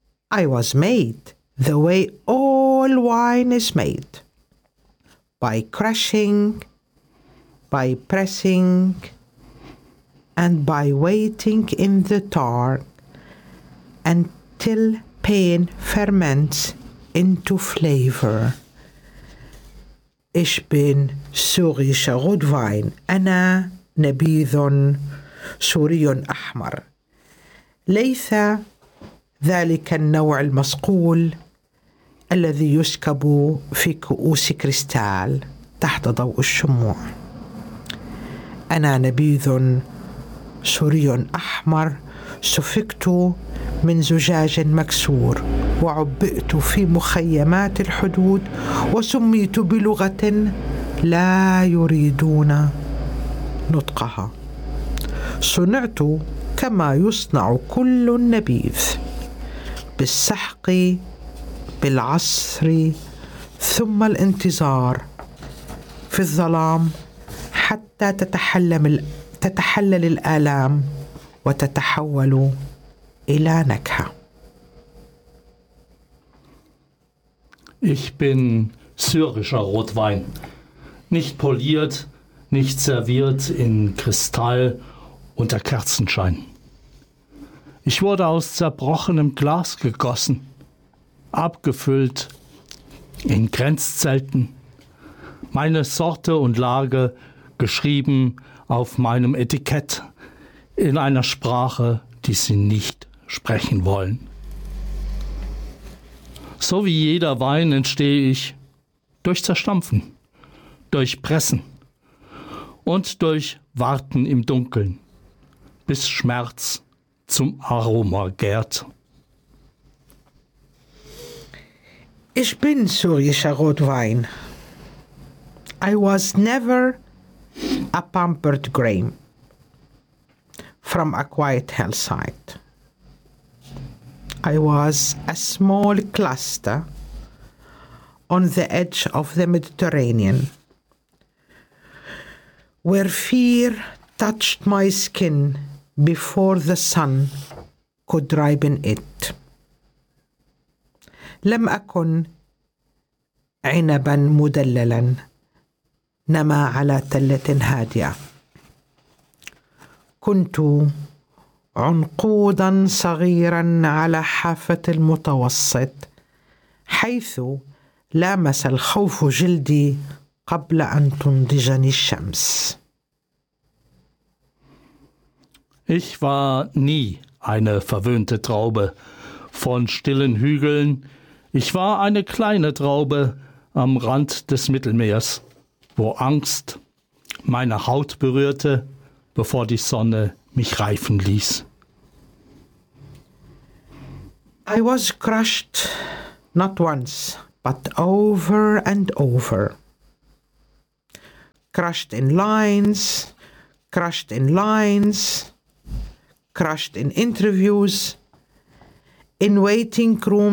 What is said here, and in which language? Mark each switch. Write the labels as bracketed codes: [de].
[en] I was made the way all wine is made, by crushing, by pressing, and by waiting in the dark until pain ferments into flavor. [de] Ich bin syrischer Rotwein, [ar] ana nabidhun suriyun ahmar. Leitha ذلك النوع المصقول الذي يسكب في كؤوس كريستال تحت ضوء الشموع أنا نبيذ سوري أحمر سفكت من زجاج مكسور وعبئت في مخيمات الحدود وسميت بلغة لا يريدون نطقها صنعت كما يصنع كل النبيذ بالسحق بالعصر ثم الانتظار في الظلام حتى تتحلل الآلام وتتحول إلى نكهة. [de] Ich bin syrischer Rotwein. Nicht poliert, nicht serviert in Kristall unter Kerzenschein. Ich wurde aus zerbrochenem Glas gegossen, abgefüllt in Grenzzelten. Meine Sorte und Lage geschrieben auf meinem Etikett in einer Sprache, die sie nicht sprechen wollen. So wie jeder Wein entstehe ich durch Zerstampfen, durch Pressen und durch Warten im Dunkeln, bis Schmerz zum Aroma gärt. Ich bin syrischer Rotwein. [en] I was never a pampered grain from a quiet hillside. I was a small cluster on the edge of the Mediterranean, where fear touched my skin before the sun could ripen it. [ar] لم أكن عنبا مدللا نما على تلة هادية. كنت عنقودا صغيرا على حافة المتوسط حيث لامس الخوف جلدي قبل أن تنضجني الشمس. [de] Ich war nie eine verwöhnte Traube von stillen Hügeln. Ich war eine kleine Traube am Rand des Mittelmeers, wo Angst meine Haut berührte, bevor die Sonne mich reifen ließ. [en] I was crushed not once, but over and over. Crushed in lines, crushed in lines, crushed in interviews, in waiting rooms